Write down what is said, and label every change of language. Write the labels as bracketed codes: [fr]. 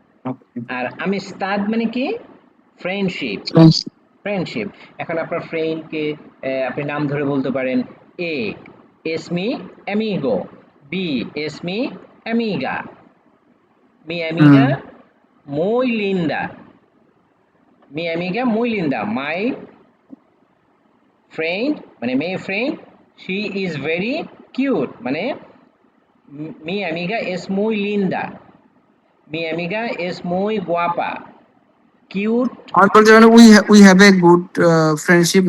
[en] Okay. [bn] আর আমিস্তাদ মানে কি? Friendship. Friendship. এখন আপনার ফ্রেন্ডকে আপনি নাম ধরে বলতে পারেন, [es] এ এস মি অ্যামিগো, বি এস মি অ্যামিগা, মি [bn] hmm. [es] অ্যামিগা muy linda, mi amiga muy linda, [en] my friend [bn] মানে মেয়ে friend, [en] she is very cute, [es] মানে mi amiga es muy linda, mi amiga es muy guapa, cute। [bn] আমার বলতে গেলে [en] We have a good friendship.